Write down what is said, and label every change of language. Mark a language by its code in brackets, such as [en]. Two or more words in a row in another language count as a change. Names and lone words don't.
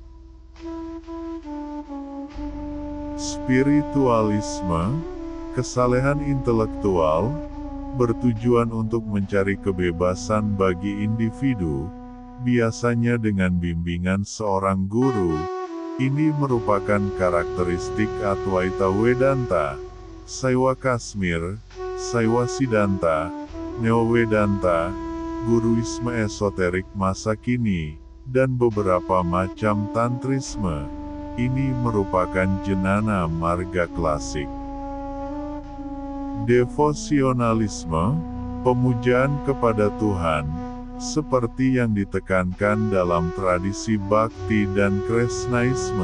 [id] Spiritualisme, kesalehan intelektual, bertujuan untuk mencari kebebasan bagi individu, biasanya dengan bimbingan seorang guru. Ini merupakan karakteristik Advaita Vedanta, Saiwa Kashmir, Saiwa Siddhanta, Neo Vedanta, guruisme esoterik masa kini, dan beberapa macam tantrisme. Ini merupakan jenana marga klasik. Devosionalisme, pemujaan kepada Tuhan, seperti yang ditekankan dalam tradisi Bhakti dan Krishnaisme.